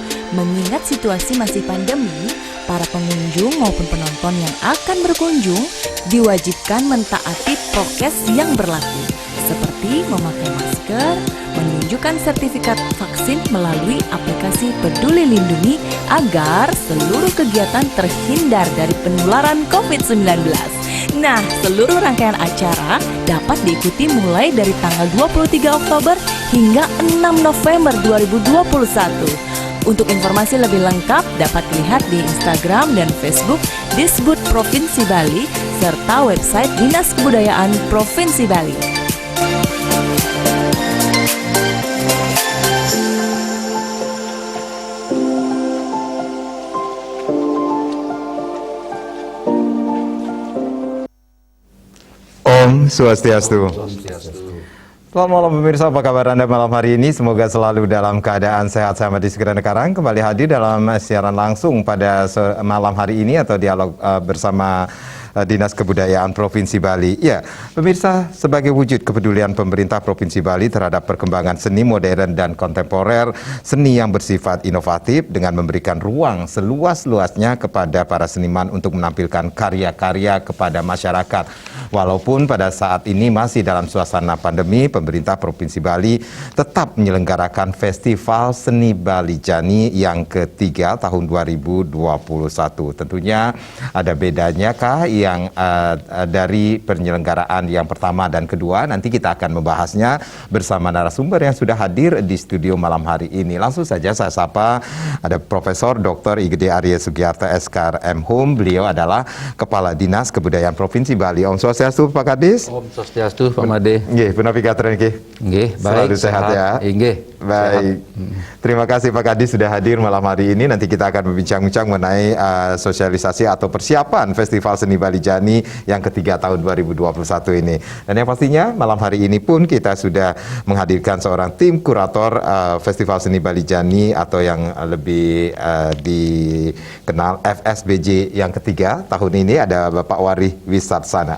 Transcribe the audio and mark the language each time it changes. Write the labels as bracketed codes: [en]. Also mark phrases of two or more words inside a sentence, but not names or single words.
[id] Mengingat situasi masih pandemi, para pengunjung maupun penonton yang akan berkunjung diwajibkan mentaati prokes yang berlaku, seperti memakai masker, menunjukkan sertifikat vaksin melalui aplikasi Peduli Lindungi agar seluruh kegiatan terhindar dari penularan COVID-19. Nah, seluruh rangkaian acara dapat diikuti mulai dari tanggal 23 Oktober hingga 6 November 2021. Untuk informasi lebih lengkap dapat dilihat di Instagram dan Facebook Disbud Provinsi Bali serta website Dinas Kebudayaan Provinsi Bali. Om Swastiastu. Selamat malam pemirsa, apa kabar Anda malam hari ini? Semoga selalu dalam keadaan sehat. Saya Madi Segera Karang kembali hadir dalam siaran langsung pada malam hari ini atau dialog bersama Dinas Kebudayaan Provinsi Bali. Ya, pemirsa, sebagai wujud kepedulian pemerintah Provinsi Bali terhadap perkembangan seni modern dan kontemporer, seni yang bersifat inovatif dengan memberikan ruang seluas-luasnya kepada para seniman untuk menampilkan karya-karya kepada masyarakat. Walaupun pada saat ini masih dalam suasana pandemi, pemerintah Provinsi Bali tetap menyelenggarakan Festival Seni Bali Jani yang ketiga tahun 2021. Tentunya ada bedanya kah yang dari penyelenggaraan yang pertama dan kedua? Nanti kita akan membahasnya bersama narasumber yang sudah hadir di studio malam hari ini. Langsung saja saya sapa, ada Profesor Dr. Igede Arya Sugiarto SKR M.Hum. Beliau adalah Kepala Dinas Kebudayaan Provinsi Bali. Om Swastiastu Pak Kadis. Om Swastiastu Pak Made. [ban] Nggih, punapi pikiran nggih. Nggih, [id] baik. Selalu sehat ya. Nggih. Baik. Terima kasih Pak Kadis sudah hadir malam hari ini. Nanti kita akan berbincang-bincang mengenai sosialisasi atau persiapan Festival Seni Bali Jani yang ketiga tahun 2021 ini. Dan yang pastinya malam hari ini pun kita sudah menghadirkan seorang tim kurator Festival Seni Bali Jani atau yang lebih dikenal FSBJ yang ketiga tahun ini, ada Bapak Wari Wisarsana.